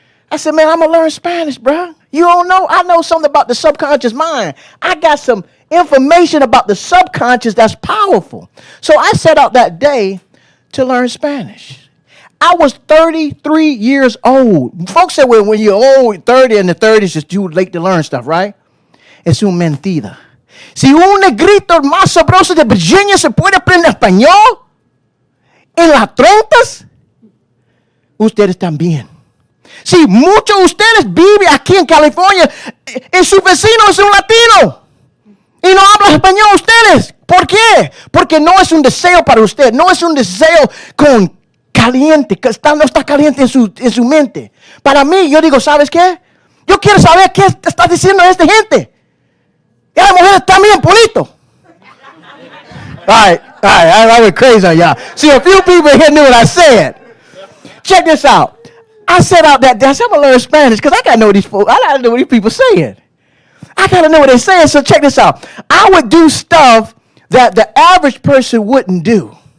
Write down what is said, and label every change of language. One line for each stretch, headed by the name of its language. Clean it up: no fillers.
English: I said, man, I'm going to learn Spanish, bro. You don't know? I know something about the subconscious mind. I got some information about the subconscious that's powerful. So I set out that day to learn Spanish. I was 33 years old. Folks say, well, when you're old, 30 in the 30s, it's too late to learn stuff, right?
Spanish: Es una mentira. Si un negrito más sabroso de Virginia se puede aprender español en las trompas, ustedes también. Si muchos de ustedes viven aquí en California, y su vecino es un latino y no habla español ustedes. ¿Por qué? Porque no es un deseo para usted, no es un deseo con caliente, que no está caliente en su mente. Para mí, yo digo, ¿sabes qué? Yo quiero saber qué está diciendo esta gente. Y la mujer está bien bonito.
English: All right, I went crazy on y'all. See, a few people here knew what I said. Check this out. I set out that day, I said, I'm going to learn Spanish because I got to know these folks. I got to know what these people saying. I got to know what they're saying. So check this out. I would do stuff that the average person wouldn't do.